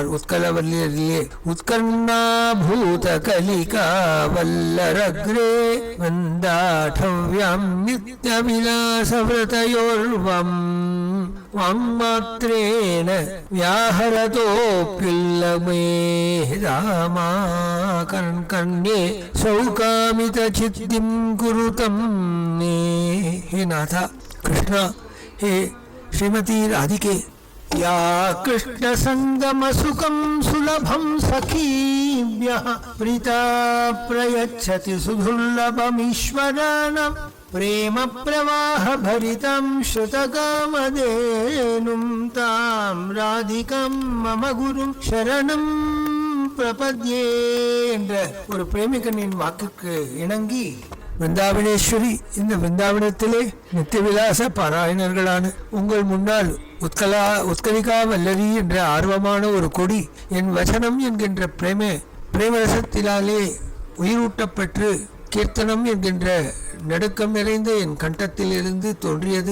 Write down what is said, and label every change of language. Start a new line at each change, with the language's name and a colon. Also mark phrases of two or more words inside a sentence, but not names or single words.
Sanskrit: उत्कलवल्लिये उत्कर्णा भूत कलिका वल्लराग्रे वन्दाटव्यं नित्यविलासव्रतयोर्वं वाङ्मात्रेण व्याहरतोऽप्युल्लमे रामा कण्ये सौकामित सिद्धिं कुरुतं मे. हे नाथा कृष्णा, हे श्रीमती राधिके, या कृष्ण संगम सुखम सुलभम सखीभ्यः प्रीता प्रयच्छति सुदुर्लभमीश्वराणां प्रेम प्रवाह भरितं श्रुतकामधेनुं तां राधिकां मम गुरुं शरणं பிரபத்யே
Tamil: என்ற ஒரு பிரேமிகனின் வாக்குக்கு இணங்கி விருந்தாவனேஸ்வரி, இந்த விருந்தாவனத்திலே நித்திய விலாச பாராயணர்களான உங்கள் முன்னால் உத்கலிகா வல்லரி என்ற ஆர்வமான ஒரு கொடி என் வசனம் என்கின்ற பிரேமரசத்தினாலே உயிரூட்டப்பெற்று கீர்த்தனம் என்கின்ற நடுக்கம் நிறைந்த என் கண்டத்தில் இருந்து தோன்றியது.